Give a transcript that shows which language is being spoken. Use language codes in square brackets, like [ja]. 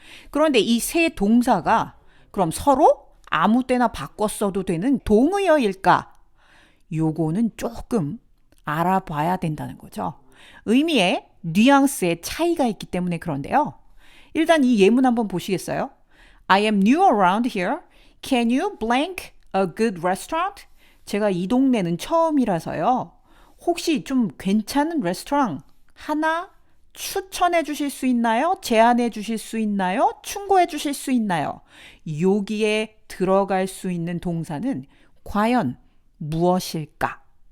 [ko] 그런데 이 세 동사가 그럼 서로 아무 때나 바꿔 써도 되는 동의어일까? 요거는 조금 알아봐야 된다는 거죠. 의미의 뉘앙스의 차이가 있기 때문에 그런데요. 일단 이 예문 한번 보시겠어요? [en] I am new around here. Can you blank a good restaurant? [ko] 제가 이 동네는 처음이라서요. 혹시 좀 괜찮은 레스토랑 하나 추천해 주실 수 있나요? 제안해 주실 수 있나요? 충고해 주실 수 있나요? 여기에 들어갈 수 있는 동사는 과연 무엇일까?